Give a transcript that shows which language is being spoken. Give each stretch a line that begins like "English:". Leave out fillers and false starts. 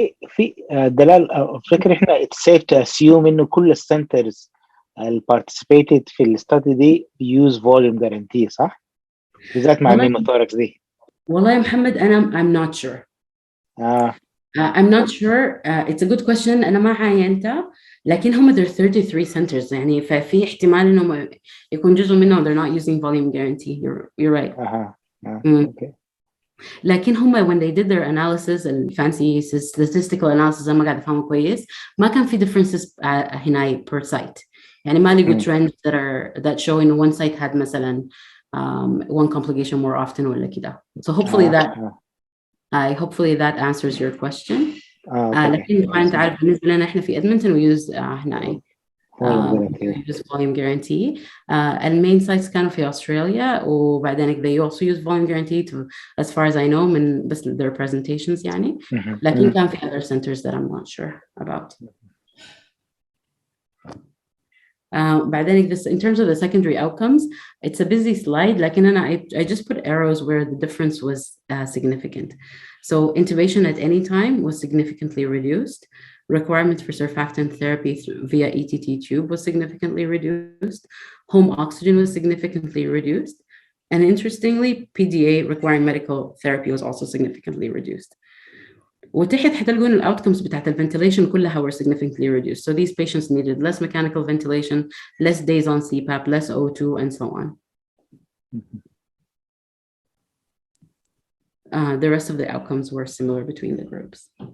Arabic: في دلال فكر احنا
English: it's safe to assume
Arabic: انه كل السنترز اللي
English: participated
Arabic: في الستادي دي
English: use volume guarantee
Arabic: صح؟ بالذات مع النيموثوركس دي. والله يا محمد
English: I'm not sure. I'm not sure. It's a good question.
Arabic: أنا ما عاينتها لكن هم
English: there are 33 centers
Arabic: يعني ففي احتمال إنهم يكون جزء منهم
English: they're not using volume guarantee. You're right. Okay.
Arabic: لكن هم
English: when they did their analysis
Arabic: الفانسي
English: statistical analysis
Arabic: ما قاعد أفهمه كويس ما كان في
English: differences
Arabic: هنا
English: per site
Arabic: يعني ما لقوا
English: trends that show in one site had
Arabic: مثلا
English: one complication more often
Arabic: ولا كده.
English: So hopefully that answers your question.
Arabic: لكن أنت عارف بالنسبة لنا إحنا في إدمنتون
English: we use هنا use volume guarantee.
Arabic: المين
English: sites
Arabic: كانوا في أستراليا وبعدين
English: they also use volume guarantee to, as far as I know
Arabic: من بس their presentations يعني لكن كان في
English: other centers that I'm not sure about.
Arabic: بعدين
English: this in terms of the secondary outcomes it's a busy slide
Arabic: لكن أنا
English: I just put arrows where the difference was significant. So intubation at any time was significantly reduced. Requirement for surfactant therapy via ETT tube was significantly reduced. Home oxygen was significantly reduced. And interestingly, PDA requiring medical therapy was also significantly reduced.
Arabic: وتحت حتلقون الأوتكمز بتاعت الفنتيليشن كلها
English: were significantly reduced. So these patients needed less mechanical ventilation, less days on CPAP, less O2, and so on. The rest of the outcomes were similar between the groups.